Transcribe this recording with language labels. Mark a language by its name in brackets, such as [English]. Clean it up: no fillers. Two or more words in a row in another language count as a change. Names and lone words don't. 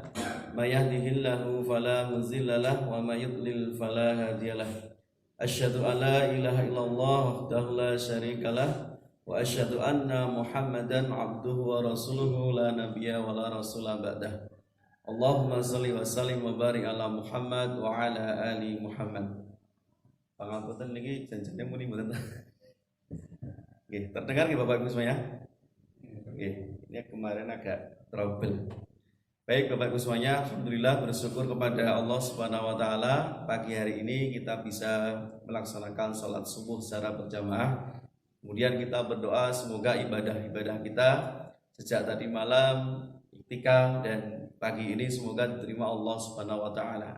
[Arabic] من يهده الله فلا مضل له ومن يضلل فلا هادي له. أشهد أن لا إله إلا الله وحده لا شريك له وأشهد أن محمدا عبده ورسوله لا نبي ولا رسول بعده. اللهم صل وسلم وبارك على محمد وعلى آل محمد. [Javanese] Pangapunten niki janjane muni mboten. Nggih, [Indonesian] terdengar nggih Bapak Ibu semuanya? Nggih, ini kemarin agak trouble. Baik Bapak Ibu semuanya, alhamdulillah bersyukur kepada Allah [Arabic] سبحانه وتعالى [Indonesian] pagi hari ini kita bisa melaksanakan salat subuh secara berjamaah. Kemudian kita berdoa semoga ibadah-ibadah kita sejak tadi malam, iktikaf dan pagi ini semoga diterima Allah [Arabic] سبحانه وتعالى.